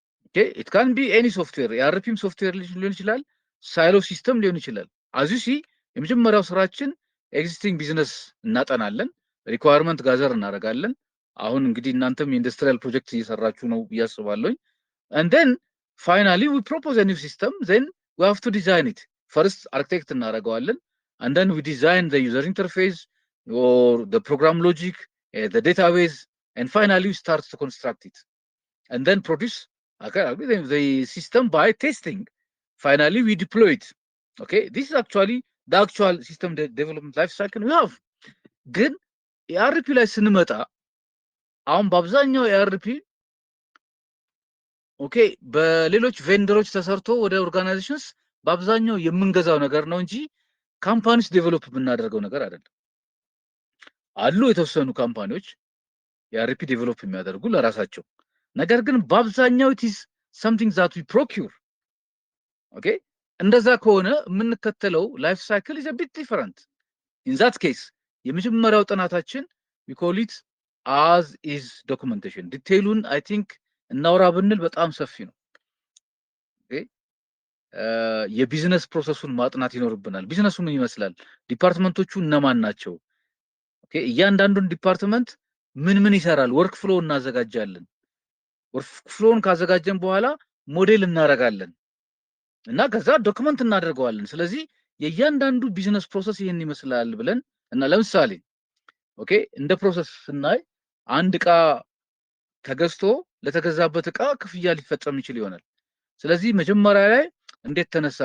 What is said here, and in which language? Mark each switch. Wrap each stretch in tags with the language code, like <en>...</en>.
<en>ኦኬ ኢት ካን ቢ ኤኒ ሶፍትዌር</en> <am>የአርፒም ሶፍትዌር ሊሆን ይችላል፣ ሳይሎ ሲስተም ሊሆን ይችላል። አዚሲ የመጀመሪያው ስራችን ኤግዚስቲንግ ቢዝነስ እናጠናለን፣ ሪኳየርመንት ጋዘር እናደርጋለን። አሁን እንግዲህ እናንተም የኢንዱስትሪያል ፕሮጀክት እየሰራችሁ ነው እያስባለሁኝ።</am> <en>and then finally we propose a new system, then we have to design it. First architect</en> <am>እናደርገዋለን,</am> <en>and then we design the user interface or the program logic, the database, and finally we start to construct it and then produce the system by testing. Finally we deploy it. Okay, this is actually the actual system development life cycle we have.</en> <am>ግን የአርፒ ላይ ስንመጣ አሁን በአብዛኛው የአርፒ ኦኬ በሌሎች ቬንደሮች ተሰርቶ ወደ ኦርጋናይዜሽንስ በአብዛኛው የምንገዛው ነገር ነው እንጂ ካምፓኒስ ዴቨሎፕ የምናደርገው ነገር አይደለም። አሉ የተወሰኑ ካምፓኒዎች የአርፒ ዴቨሎፕ የሚያደርጉ ለራሳቸው፣ ነገር ግን በአብዛኛው</am> <en>it is something that we procure.</en> <am>ኦኬ እንደዛ ከሆነ የምንከተለው ላይፍ ሳይክል</am> <en>is a bit different. In that case</en> <am>የመጀመሪያው ጥናታችን</am> <en>we call it as is documentation.</en> <am>ዲቴይሉን</am> <en>I think</en> <am>እናውራ ብንል በጣም ሰፊ ነው። ኦኬ የቢዝነስ ፕሮሰሱን ማጥናት ይኖርብናል። ቢዝነሱ ምን ይመስላል? ዲፓርትመንቶቹ እነማን ናቸው? ኦኬ እያንዳንዱን ዲፓርትመንት ምን ይሰራል? ወርክ ፍሎ እናዘጋጃለን። ወርክ ፍሎውን ካዘጋጀን በኋላ ሞዴል እናረጋለን እና ከዛ ዶክመንት እናደርገዋለን። ስለዚህ የእያንዳንዱ ቢዝነስ ፕሮሰስ ይሄን ይመስላል ብለን እና ለምሳሌ ኦኬ እንደ ፕሮሰስ ስናይ አንድ ዕቃ ተገዝቶ ለተገዛበት ዕቃ ክፍያ ሊፈጸም ይችል ይሆናል። ስለዚህ መጀመሪያ ላይ እንዴት ተነሳ?</am>